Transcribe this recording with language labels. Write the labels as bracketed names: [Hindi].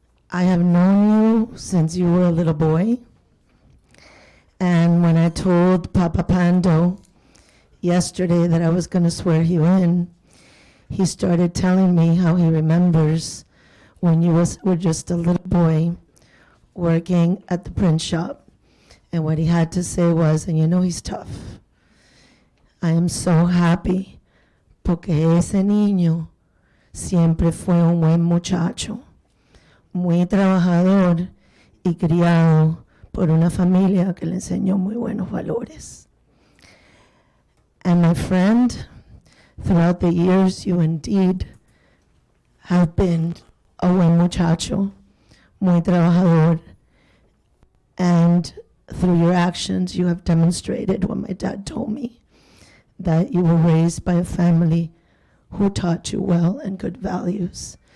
[English] I have known you since you were a little boy. And when I told Papa Pando yesterday that I was going to swear you in, he started telling me how he remembers when you were just a little boy working at the print shop. And what he had to say was, and you know he's tough, I am so happy [Spanish] porque ese niño siempre fue un buen muchacho, muy trabajador y criado por una familia que le enseñó muy buenos valores. [English] And my friend, throughout the years, you indeed have been a [Spanish] buen muchacho, muy trabajador, [English] and through your actions, you have demonstrated what my dad told me, that you were raised by a family who taught you well and good values.